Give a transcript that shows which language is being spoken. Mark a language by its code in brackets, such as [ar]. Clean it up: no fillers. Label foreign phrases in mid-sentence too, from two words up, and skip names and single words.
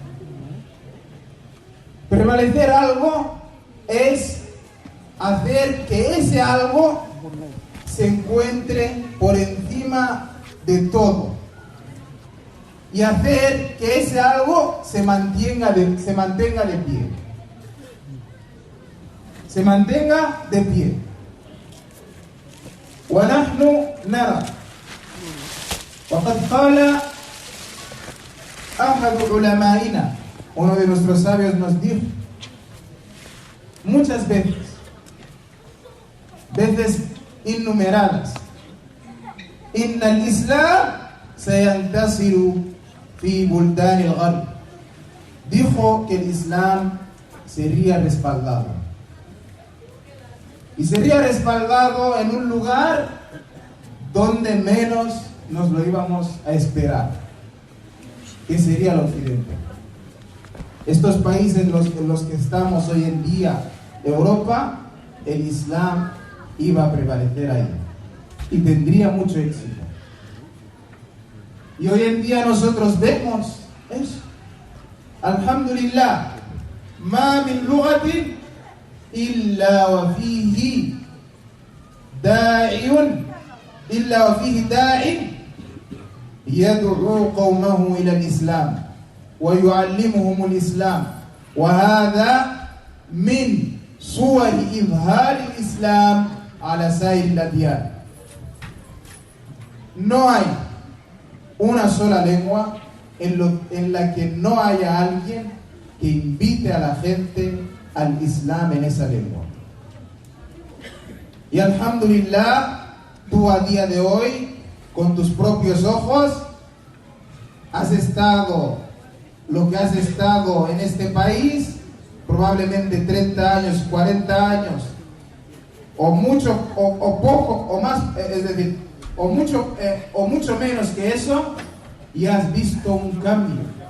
[es] Prevalecer algo es hacer que ese algo se encuentre por encima de todo. Y hacer que ese algo se mantenga de pie. Se mantenga de pie. [ar] ونحن نرى وقد قال أحد علمائنا, [es] uno de nuestros sabios nos dijo muchas veces innumeradas, [ar] إن الإسلام سينتصر في بلدان الغرب. [es] Dijo que el Islam sería respaldado. Y sería respaldado en un lugar donde menos nos lo íbamos a esperar, que sería el occidente. Estos países en los que estamos hoy en día, Europa, el Islam iba a prevalecer ahí y tendría mucho éxito. Y hoy en día nosotros vemos eso. [ar] الحمد لله، ما من لغة إلا وفيه داعٍ إلا وفيه داعٍ يدعو قومه إلى الإسلام ويعلمهم الإسلام وهذا من صور إظهار الإسلام على سائر الأديان. [es] No hay una sola lengua en la que no haya alguien que invite a la gente al Islam en esa lengua. Y alhamdulillah, tú a día de hoy, con tus propios ojos, has estado lo que has estado en este país, probablemente 30 años, 40 años, o mucho, o poco, o más, es decir, o mucho menos que eso, y has visto un cambio.